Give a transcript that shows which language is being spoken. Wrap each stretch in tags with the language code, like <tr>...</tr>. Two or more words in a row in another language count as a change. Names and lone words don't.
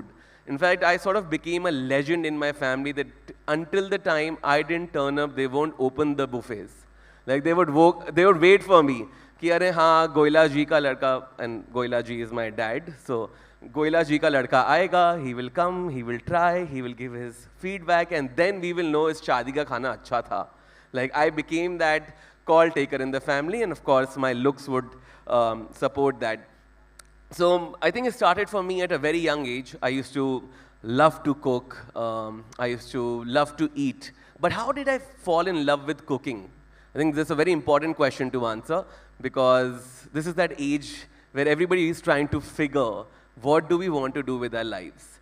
<en>In fact, I sort of became a legend in my family that until the time I didn't turn up, they won't open the buffets. Like they would wait for me.</en> <hi>कि अरे हाँ, गोइला जी का लड़का,</hi> <en>and Goila ji is my dad.</en> <hi>सो गोइला जी का लड़का आएगा,</hi> <en>he will come, he will try, he will give his feedback, and then we will know his</en> <hi>शादी का खाना अच्छा था.</hi> <en>Like I became that call taker in the family, and of course my looks would support that. So I think it started for me at a very young age. I used to love to cook. I used to love to eat. But how did I fall in love with cooking? I think this is a very important question to answer, because this is that age where everybody is trying to figure what do we want to do with our lives.</en>